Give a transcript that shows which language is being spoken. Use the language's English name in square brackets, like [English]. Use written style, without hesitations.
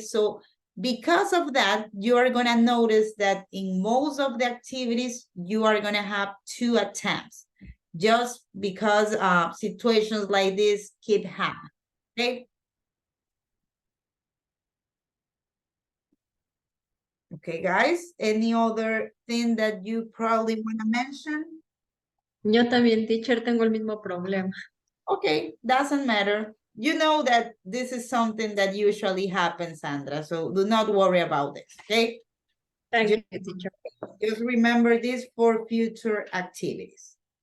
[English] So because of that, you are gonna notice that in most of the activities, you are gonna have 2 attempts, just because situations like this keep happening, okay? Okay, guys, any other thing that you probably wanna mention? [Spanish] Yo también, teacher, tengo el mismo problema. [English] Okay, doesn't matter. You know that this is something that usually happens, Sandra, so do not worry about this, okay? Thank Just, you, teacher. just remember this for future activities.